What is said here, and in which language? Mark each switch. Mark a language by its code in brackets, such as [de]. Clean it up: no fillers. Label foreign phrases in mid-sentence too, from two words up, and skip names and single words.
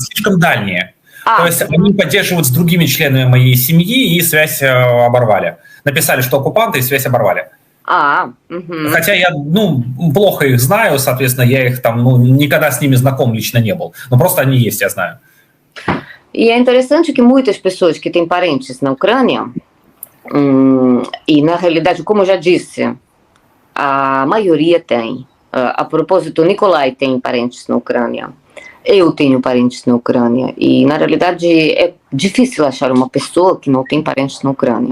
[ru] Слишком дальние. То есть они поддерживают с другими членами моей семьи и связь оборвали. Написали, что оккупанты, и связь оборвали. Хотя я, плохо их знаю, соответственно, я их там, никогда с ними знаком лично не был. Но просто они есть, я знаю. [pt] E é interessante que muitas pessoas que têm parentes na Ucrânia, e na realidade, como eu já disse, a maioria tem. A propósito, o Nikolai tem parentes na Ucrânia. Eu tenho parentes na Ucrânia. E, na realidade, é difícil achar uma pessoa que não tem parentes na Ucrânia.